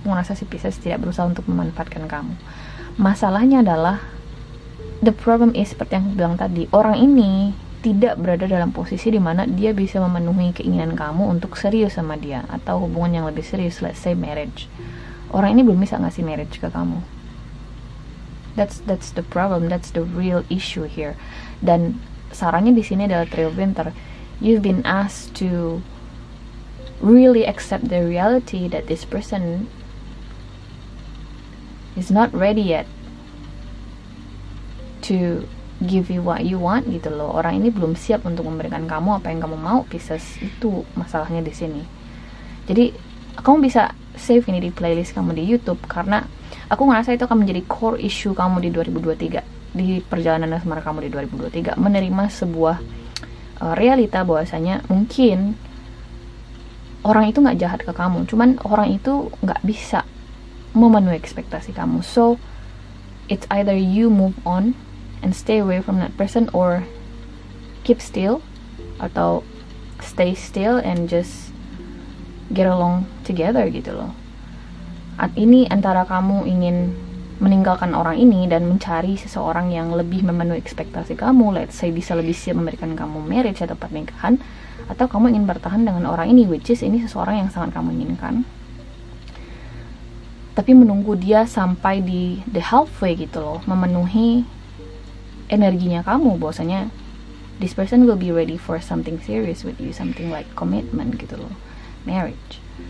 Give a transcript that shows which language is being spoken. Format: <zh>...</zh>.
<id>Aku ngerasa si Pisces tidak berusaha untuk memanfaatkan kamu. Masalahnya adalah, the problem is seperti yang aku bilang tadi, orang ini tidak berada dalam posisi dimana dia bisa memenuhi keinginan kamu untuk serius sama dia atau hubungan yang lebih serius, let's say marriage. Orang ini belum bisa ngasih marriage ke kamu.</id> <en>That's the problem, that's the real issue here.</en> <id>Dan sarannya di sini adalah Three of Winter.</id> <en>You've been asked to really accept the reality that this person is not ready yet to give you what you want gitu loh.</en> <id>Orang ini belum siap untuk memberikan kamu apa yang kamu mau, Pisces. Itu masalahnya di sini. Jadi kamu bisa save ini di playlist kamu di YouTube, karena aku ngerasa itu akan menjadi core issue kamu di 2023. di perjalanan asmara kamu di 2023, menerima sebuah realita bahwasanya mungkin orang itu nggak jahat ke kamu, cuman orang itu nggak bisa memenuhi ekspektasi kamu.</id> <en>So it's either you move on and stay away from that person, or keep still atau stay still and just get along together gitu loh.</en> <id>Ini antara kamu ingin meninggalkan orang ini dan mencari seseorang yang lebih memenuhi ekspektasi kamu, let's say bisa lebih siap memberikan kamu marriage atau pernikahan, atau kamu ingin bertahan dengan orang ini, which is ini seseorang yang sangat kamu inginkan, tapi menunggu dia sampai di the halfway gitu loh, memenuhi energinya kamu, bahwasanya this person will be ready for something serious with you, something like commitment gitu loh, marriage.</id>